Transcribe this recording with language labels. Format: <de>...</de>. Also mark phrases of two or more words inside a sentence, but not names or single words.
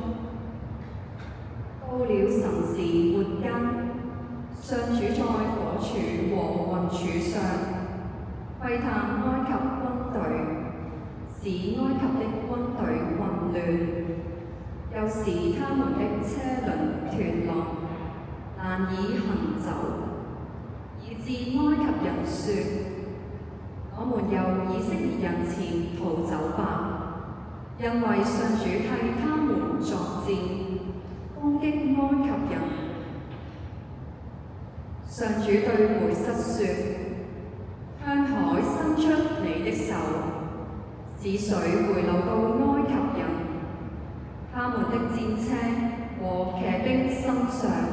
<zh>到了晨時末間，上主在火柱和雲柱上窺探埃及軍隊，使埃及的軍隊混亂，又使他們的車輪斷落，難以行走，以致埃及人說：我們由以色列人前逃走吧，因為上主替他們作戰，攻擊埃及人。上主對梅瑟說：向海伸出你的手，使水回流到埃及人，他們的戰車和騎兵身上。</zh>